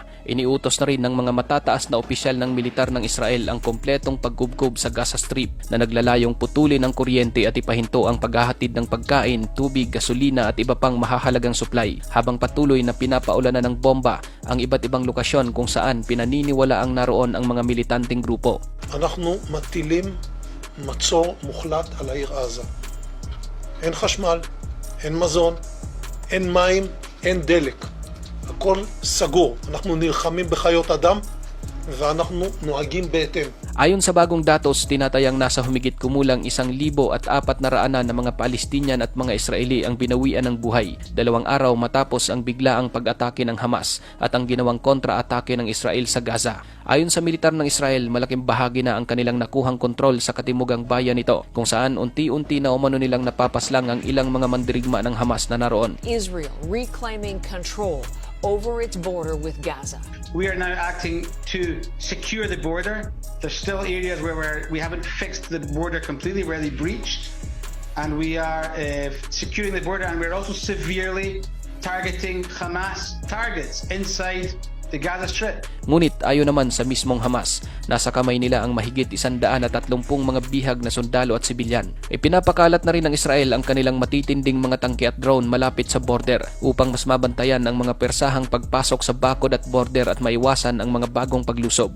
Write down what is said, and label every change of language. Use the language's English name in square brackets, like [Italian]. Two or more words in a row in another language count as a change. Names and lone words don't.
[Filipino] Iniutos na rin ng mga matataas na opisyal ng militar ng Israel ang kompletong paggubgob sa Gaza Strip na naglalayong putulin ang kuryente at ipahinto ang paghahatid ng pagkain, tubig, gasolina at iba pang mahahalagang supply, habang patuloy na pinapaulanan ng bomba ang iba't ibang lokasyon kung saan pinaniniwalaang naroon ang mga militanteng grupo. [Hebrew] אנחנו מטילים מצור מוחלט על העיר עזה. אין חשמל, אין מזון, אין מים, אין דלק. הכל סגור. אנחנו נלחמים בחיות אדם ואנחנו נוהגים בהתאם. [Filipino] Ayon sa bagong datos, tinatayang nasa humigit kumulang 1,400 na mga Palestinian at mga Israeli ang binawian ng buhay 2 araw matapos ang biglaang pag-atake ng Hamas at ang ginawang kontra-atake ng Israel sa Gaza. Ayon sa militar ng Israel, malaking bahagi na ang kanilang nakuhang kontrol sa katimugang bayan nito, kung saan unti-unti na umano nilang napapaslang ang ilang mga mandirigma ng Hamas na naroon. [English] Israel reclaiming control over its border with Gaza. We are now acting to secure the border. There's still areas where we haven't fixed the border completely, where they breached, and we are securing the border, and we're also severely targeting Hamas targets inside the Gaza Strip. [Filipino] Ngunit ayon naman sa mismong Hamas, nasa kamay nila ang mahigit 130 mga bihag na sundalo at sibilyan. Ipinapakalat na rin ng Israel ang kanilang matitinding mga tangke at drone malapit sa border upang mas mabantayan ang mga persahang pagpasok sa bakod at border at maiwasan ang mga bagong paglusob.